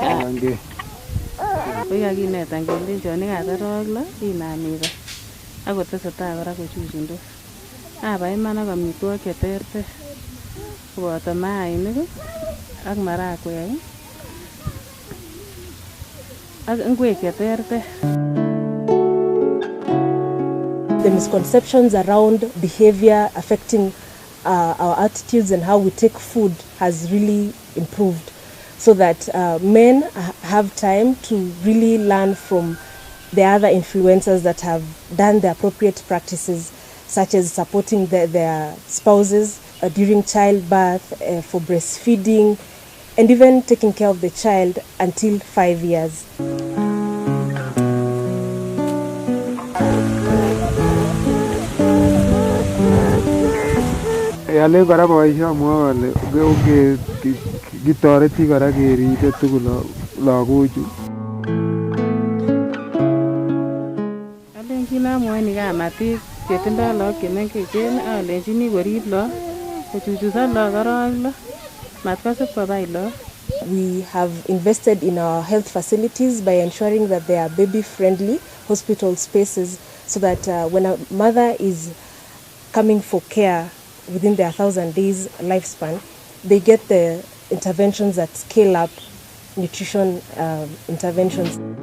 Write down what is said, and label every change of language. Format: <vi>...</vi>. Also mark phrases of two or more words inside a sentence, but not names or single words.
<kln>Ko kakinetan kelenjon yekatar arawek 6 inam ibai. Ak kotesetai kora kochuchundos. Abai iman ak amitwogik cheterter. Koboto mainik ak marakwek ak ingwek cheterter.</kln> <en>The misconceptions around behavior affecting our attitudes and how we take food has really improved, so that men have time to really learn from the other influencers that have done the appropriate practices, such as supporting their spouses during childbirth, for breastfeeding, and even taking care of the child until 5 years.</en> <kln>Alen kora boisho amwoe ale kitoreti kora keribe tugul lagochu. Alenjini amwoini kamatik chetindoi lagok chemengechen alenjini korib lagok, kochuchusan lagok arawek 6, matkosib kobai lagok.</kln> <en>We have invested in our health facilities by ensuring that they are baby-friendly hospital spaces, so that when a mother is coming for care within their 1,000 days lifespan, they get the interventions that scale up nutrition interventions.</en>